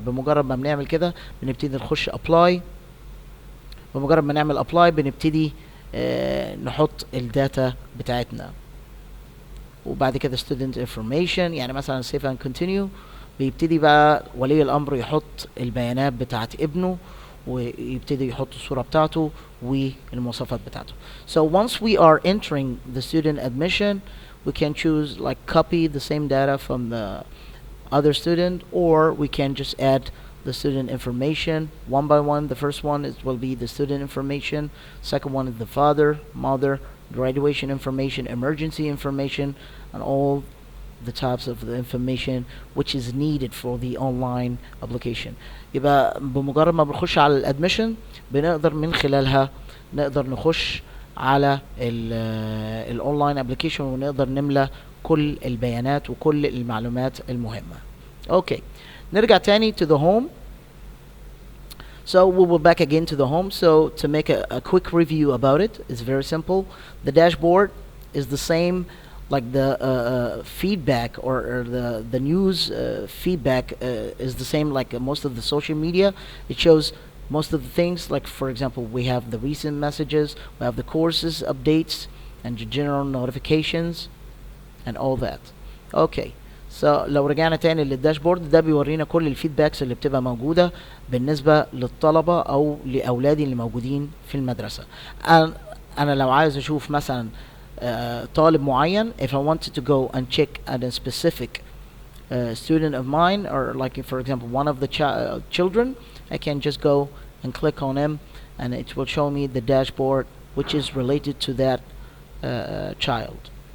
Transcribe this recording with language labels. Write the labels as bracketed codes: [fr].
[ar] بمجرد ما بنعمل كده بنبتدي نخش ابلاي, بمجرد ما نعمل ابلاي بنبتدي نحط الداتا بتاعتنا, وبعد كده student information. يعني مثلا save and continue, بيبتدي بقى ولي الامر يحط البيانات بتاعت ابنه ويبتدي يحط الصورة بتاعته والمواصفات بتاعته. [en] So once we are entering the student admission, we can choose like copy the same data from the other student, or we can just add the student information one by one. The first one will be the student information, second one is the father, mother, graduation information, emergency information, and all the types of the information which is needed for the online application. [ar] يبقى بمجرد ما بنخش على الادميشن بنقدر من خلالها نقدر نخش على الاونلاين ابلكيشن ونقدر نملى كل البيانات وكل المعلومات المهمة. [en] Okay, نرجع تاني to the home. So we will back again to the home. So to make a quick review about it, it's very simple. The dashboard is the same like the feedback or the news feedback is the same like most of the social media. It shows most of the things, like for example we have the recent messages, we have the courses updates and general notifications and all that. Okay, [ar] لو رجعنا تاني للداشبورد ده بيورينا كل الفيدباكس اللي بتبقى موجودة بالنسبة للطلبة او لاولادي اللي موجودين في المدرسة. [en] انا لو عايز اشوف مثلا طالب معين, if I wanted to go and check at a specific student of mine, or like for example one of the children, I can just go and click on him and it will show me the dashboard which is related to that child.